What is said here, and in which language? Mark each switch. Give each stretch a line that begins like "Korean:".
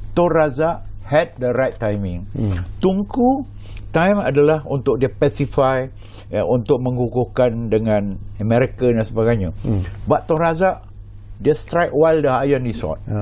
English: Tun Razak had the right timing.
Malay: Tunku time adalah untuk dia pacify, untuk mengukuhkan dengan Amerika dan sebagainya.
English: But Tun Razak
Malay: dia
English: strike while the iron is hot.